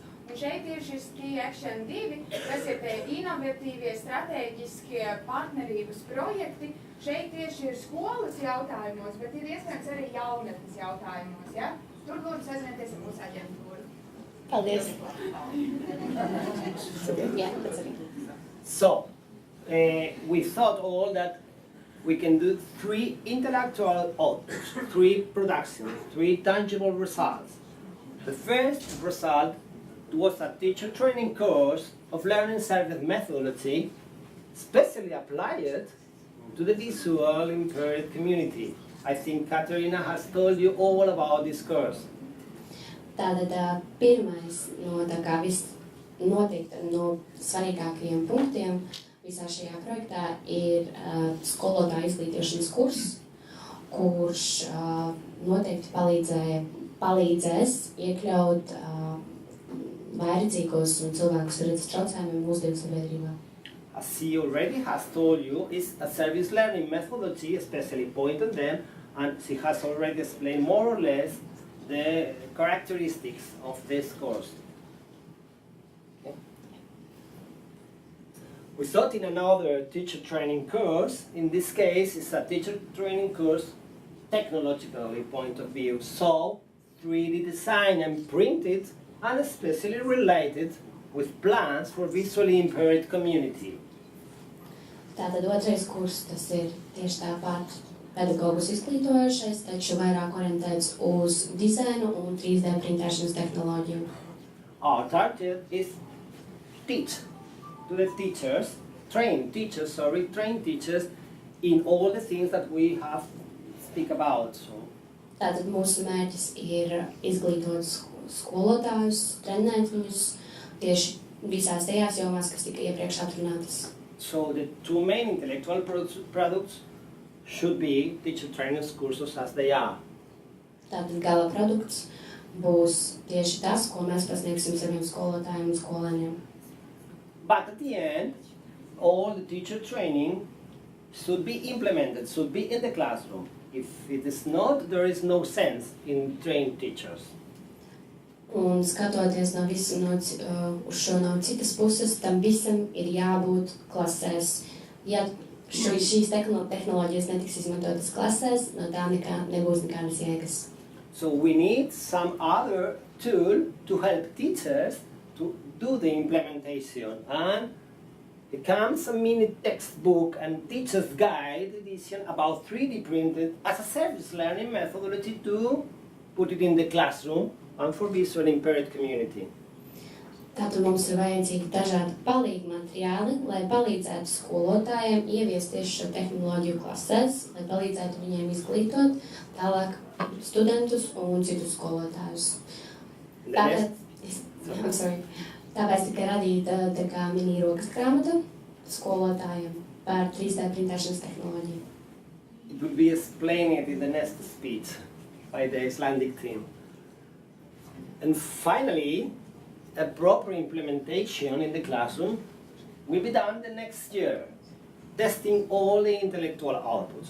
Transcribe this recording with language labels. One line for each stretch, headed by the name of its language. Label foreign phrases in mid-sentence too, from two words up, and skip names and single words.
Latvian: Un šeit ir šis Key Action 2, kas ir tie inovatīvie, strateģiskie partnerības projekti. Šeit tieši ir skolas jautājumos, bet ir iespējams arī jaunatnes jautājumos. Ja? Tur lūdzu sazināties ar mūsu aģentūru. Paldies.
English: So, we thought all that we can do 3 intellectual outputs, 3 productions, 3 tangible results. The first result was a teacher training course of learning service methodology, specially applied to the visual impaired community. I think Katerina has told you all about this course.
Latvian: Tātad pirmais noteikti no svarīgākajiem punktiem visā šajā projektā ir skolotāju izglītošanas kurs, kurš noteikti palīdzēs iekļaut vājredzīgos un cilvēkus ar redzes traucējumiem mūsdienu sabiedrībā.
English: As he already has told you, it's a service learning methodology, especially pointed them, and she has already explained more or less the characteristics of this course. Okay. We thought in another teacher training course, in this case it's a teacher training course technologically point of view, so 3D design and printed and especially related with plans for visually impaired community.
Latvian: Tātad otrais kurs, tas ir tieši tāpat pedagogus izglītojušais, taču vairāk orientēts uz dizainu un 3D printēšanas tehnoloģiju.
English: Our target is teach to the teachers, train teachers in all the things that we have speak about. So.
Latvian: Tātad mūsu mērķis ir izglītot skolotājus, trenēt viņus tieši visās tajās jomās, kas tika iepriekš atrunātas.
English: So the 2 main intellectual products should be teacher training courses as they are.
Latvian: Tātad gala produkts būs tieši tas, ko mēs pasniegsim saviem skolotājiem un skolēniem.
English: But at the end, all the teacher training should be implemented, should be in the classroom. If it is not, there is no sense in trained teachers.
Latvian: Un skatoties uz šo no citas puses, tam visam ir jābūt klasēs. Ja šīs tehnoloģijas netiks izmantotas klasēs, no tā nebūs nekādas jēgas.
English: So we need some other tool to help teachers to do the implementation, and it comes a mini textbook and teacher's guide edition about 3D printed as a service learning methodology to put it in the classroom and for visually impaired community.
Latvian: Tātad mums ir vajadzīgi dažādi palīgi materiāli, lai palīdzētu skolotājiem ieviest tieši šo tehnoloģiju klasēs, lai palīdzētu viņiem izglītot tālāk studentus un citus skolotājus. Tāpēc tika radīta tā kā mini rokas grāmata skolotājiem par 3D printēšanas tehnoloģiju.
English: It will be explained in the next speech by the Icelandic team. And finally, a proper implementation in the classroom will be done the next year, testing all the intellectual outputs.